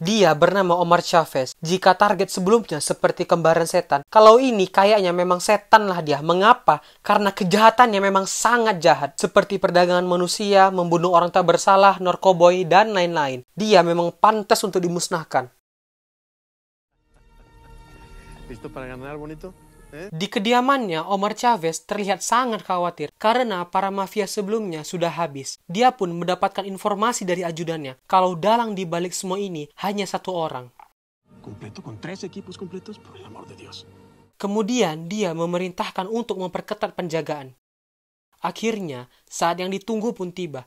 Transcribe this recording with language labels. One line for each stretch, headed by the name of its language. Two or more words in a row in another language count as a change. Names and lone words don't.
Indonesian: Dia bernama Omar Chavez. Jika target sebelumnya seperti kembaran setan, kalau ini kayaknya memang setan lah dia. Mengapa? Karena kejahatannya memang sangat jahat. Seperti perdagangan manusia, membunuh orang tak bersalah, narkoboy, dan lain-lain. Dia memang pantas untuk dimusnahkan.
Spanish: ¿Listo para ganar, bonito?
Indonesian: Di kediamannya, Omar Chavez terlihat sangat khawatir karena para mafia sebelumnya sudah habis. Dia pun mendapatkan informasi dari ajudannya kalau dalang di balik semua ini hanya satu orang.
Spanish: Completo con 3 equipos completos, por el amor de Dios.
Indonesian: Kemudian dia memerintahkan untuk memperketat penjagaan. Akhirnya, saat yang ditunggu pun tiba.